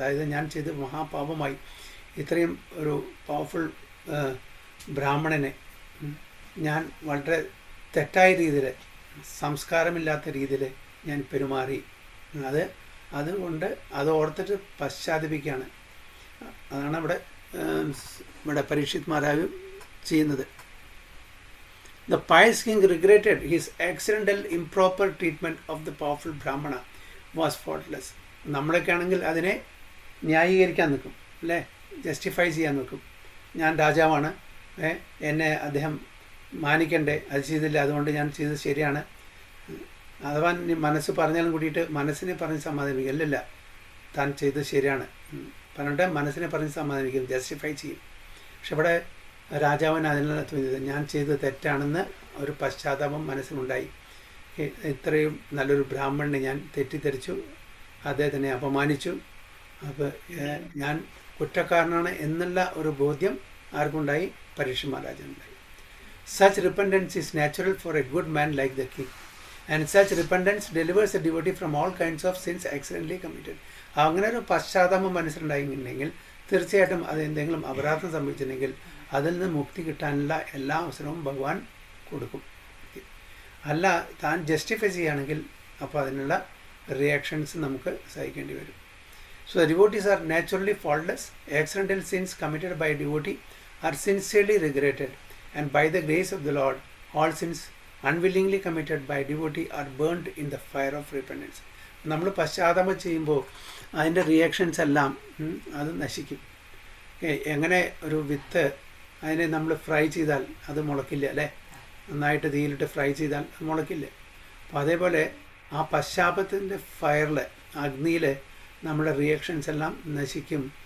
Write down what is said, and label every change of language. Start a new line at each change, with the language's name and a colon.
Malayalam: അതായത് ഞാൻ ചെയ്ത് മഹാപാപമായി, ഇത്രയും ഒരു പവർഫുൾ ബ്രാഹ്മണനെ ഞാൻ വളരെ തെറ്റായ രീതിയിൽ, സംസ്കാരമില്ലാത്ത രീതിയിൽ ഞാൻ പെരുമാറി അത് അതുകൊണ്ട് അത് ഓർത്തിട്ട് പശ്ചാത്തപിക്കുകയാണ്. അതാണ് ഇവിടെ പരീക്ഷിത് മഹാരാജ് ചെയ്യുന്നത്.
English: The pious king regretted his accidental improper treatment of the powerful Brahmana was faultless.
Malayalam: നമ്മളൊക്കെ ആണെങ്കിൽ അതിനെ ന്യായീകരിക്കാൻ നിൽക്കും അല്ലേ, ജസ്റ്റിഫൈ ചെയ്യാൻ നിൽക്കും. ഞാൻ രാജാവാണ്, എന്നെ അദ്ദേഹം മാനിക്കണ്ടേ, അത് ചെയ്തില്ല, അതുകൊണ്ട് ഞാൻ ചെയ്തത് ശരിയാണ്. അഥവാ മനസ്സ് പറഞ്ഞാലും കൂടിയിട്ട് മനസ്സിനെ പറഞ്ഞ് സമാധാനിപ്പിക്കും. അല്ലല്ല, താൻ ചെയ്തത് ശരിയാണ് പറഞ്ഞിട്ട് മനസ്സിനെ പറഞ്ഞ് സമാധാനിക്കും, ജസ്റ്റിഫൈ ചെയ്യും. പക്ഷെ ഇവിടെ രാജാവിന് അതിനുള്ള തോന്നിയത് ഞാൻ ചെയ്തത് തെറ്റാണെന്ന് ഒരു പശ്ചാത്താപം മനസ്സിനുണ്ടായി. ഇത്രയും നല്ലൊരു ബ്രാഹ്മണനെ ഞാൻ തെറ്റിദ്ധരിച്ചു, അദ്ദേഹത്തിനെ അപമാനിച്ചു, അപ്പോൾ ഞാൻ കുറ്റക്കാരനാണ് എന്നുള്ള ഒരു ബോധ്യം ആർക്കുണ്ടായി? Parikshit മഹാരാജനുണ്ടായി.
English: Such repentance is natural for a good man like the king, and such repentance delivers a devotee from all kinds of sins accidentally committed.
Malayalam: അങ്ങനെ ഒരു പശ്ചാത്താപം മനസ്സിലുണ്ടായിട്ടുണ്ടെങ്കിൽ തീർച്ചയായിട്ടും അത് എന്തെങ്കിലും അപരാധം സംഭവിച്ചിട്ടുണ്ടെങ്കിൽ അതിൽ നിന്ന് മുക്തി കിട്ടാനുള്ള എല്ലാ അവസരവും ഭഗവാൻ കൊടുക്കും. അല്ല, താൻ ജസ്റ്റിഫൈ ചെയ്യുകയാണെങ്കിൽ അപ്പോൾ അതിനുള്ള റിയാക്ഷൻസ് നമുക്ക് സഹിക്കേണ്ടി വരും.
English: So the devotees are naturally faultless. Accidental sins committed by a devotee are sincerely regretted, and by the grace of the Lord, all sins unwillingly committed by a devotee are burnt in the fire of repentance.
Malayalam: നമ്മൾ പശ്ചാത്താപം ചെയ്യുമ്പോൾ അതിൻ്റെ reactions എല്ലാം അത് നശിക്കും. എങ്ങനെ ഒരു വിത്ത് അതിനെ നമ്മൾ ഫ്രൈ ചെയ്താൽ അത് മുളക്കില്ല അല്ലേ, നന്നായിട്ട് തീയിലിട്ട് ഫ്രൈ ചെയ്താൽ അത് മുളക്കില്ല. അപ്പോൾ അതേപോലെ ആ പശ്ചാത്തലത്തിൻ്റെ ഫയറിൽ, അഗ്നിയിൽ നമ്മുടെ റിയാക്ഷൻസ് എല്ലാം നശിക്കും.